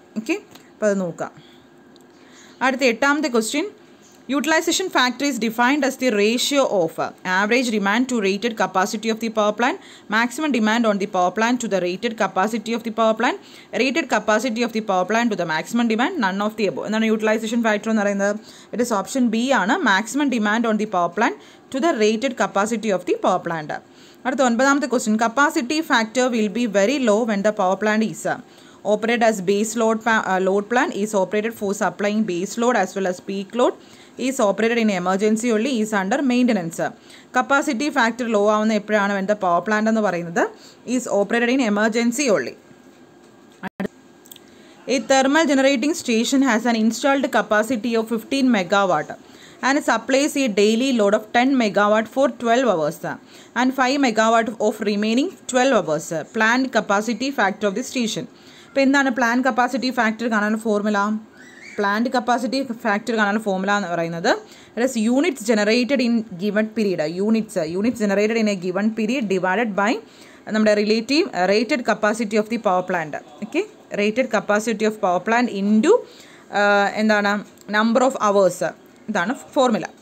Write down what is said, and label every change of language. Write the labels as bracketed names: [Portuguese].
[English] okay, [Malayalam] അപ്പോൾ അത് നോക്കാം. അടുത്ത എട്ടാമത്തെ question: [English] Utilisation factor is defined as the ratio of average demand to rated capacity of the power plant, maximum demand on the power plant to the rated capacity of the power plant, rated capacity of the power plant to the maximum demand, none of the above. [Malayalam] എന്താണ് utilisation factor എന്ന് പറയുന്നത്? [English] It is option B ആണ്, maximum demand on the power plant to the rated capacity of the power plant. [Malayalam] അടുത്ത ഒൻപതാമത്തെ question: [English] Capacity factor will be very low when the power plant is operated as base load plant, is operated for supplying base load as well as peak load, is operated in emergency only, is under maintenance. Capacity factor low [Malayalam] ആവുന്ന എപ്പോഴാണ്? [English] when the power plant [Malayalam] എന്ന് പറയുന്നത് [English] is operated in emergency only. A thermal generating station has an installed capacity of 15 megawatt and supplies a daily load of 10 megawatt for 12 hours and 5 megawatt of remaining 12 hours. Planned capacity factor of the station. [Malayalam] ഇപ്പോൾ എന്താണ് [English] Plan capacity factor കാണാനുള്ള formula? Plant capacity factor കാണാനുള്ള formula എന്ന് പറയുന്നത് it is units generated in given period. Units generated in a given period divided by നമ്മുടെ relative rated capacity of the power plant. Okay, rated capacity of power plant into എന്താണ് number of hours. ഇതാണ് formula.